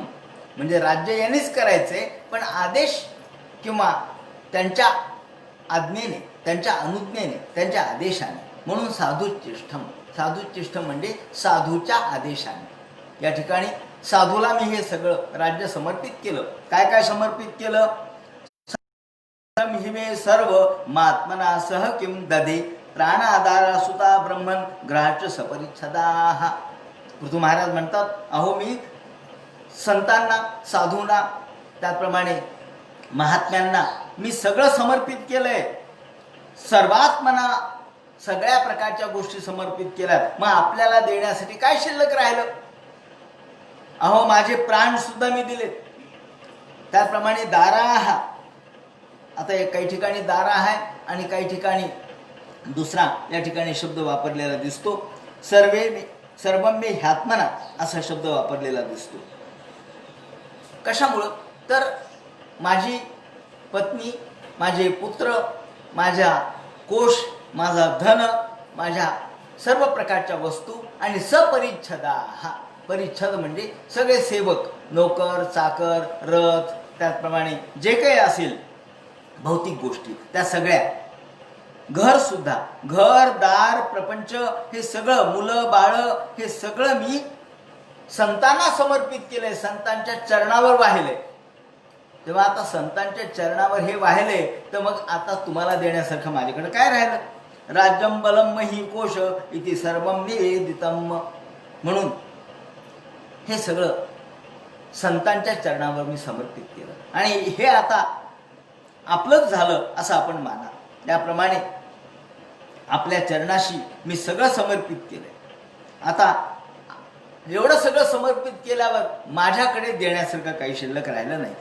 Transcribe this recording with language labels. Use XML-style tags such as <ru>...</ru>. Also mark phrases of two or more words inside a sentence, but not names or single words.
<mr>म्हणजे राज्य यांनीच करायचे, पण आदेश किंवा त्यांच्या आज्ञेने, त्यांच्या अनुज्ञेने, त्यांच्या आदेशाने. म्हणून साधुच्चिष्ठम. साधुच्चिष्ठम म्हणजे साधूच्या आदेशाने. या ठिकाणी साधूला मी हे सगळं राज्य समर्पित केलं. काय काय समर्पित केलं?</mr> <sa>हिमे सर्व महात्मना सह किम ददे प्राणाधारा सुता ब्रह्मन ग्रहाच सपरिच्छदाः.</sa> <mr>पृथू महाराज म्हणतात, अहो मी संतांना, साधूंना, त्याप्रमाणे महात्म्यांना मी सगळं समर्पित केलंय. सर्वात म्हणा सगळ्या प्रकारच्या गोष्टी समर्पित केल्यात. मग आपल्याला देण्यासाठी काय शिल्लक राहिलं? अहो माझे प्राण सुद्धा मी दिलेत. त्याप्रमाणे दाराह, आता काही ठिकाणी दारा आहे आणि काही ठिकाणी दुसरा या ठिकाणी शब्द वापरलेला दिसतो.</mr> <sa>सर्वं मे ह्यात्मना</sa> <mr>असा शब्द वापरलेला दिसतो. कशामुळं? तर माझी पत्नी, माझे पुत्र, माझ्या कोश, माझा धन, माझ्या सर्व प्रकारच्या वस्तू आणि सपरिच्छदा, हा परिच्छद म्हणजे सगळे सेवक, नोकर, चाकर, रथ, त्याचप्रमाणे जे काही असेल भौतिक गोष्टी, त्या सगळ्या, घर सुद्धा, घर दार प्रपंच, हे सगळं, मुलं बाळ, हे सगळं मी संतांना समर्पित केलंय, संतांच्या चरणावर वाहिले. तेव्हा आता संतांच्या चरणावर हे वाहिले, तर मग आता तुम्हाला देण्यासारखं माझ्याकडे काय राहिलं?</mr> <sa>राज्यम बलम मही कोश इति सर्वम निवेदितम.</sa> <mr>म्हणून हे सगळं संतांच्या चरणावर मी समर्पित केलं आणि हे आता आपलंच झालं असं आपण माना. त्याप्रमाणे आपल्या चरणाशी मी सगळं समर्पित केलंय. आता एवढं सगळं समर्पित केल्यावर माझ्याकडे देण्यासारखं काही शिल्लक राहिलं नाही.</mr>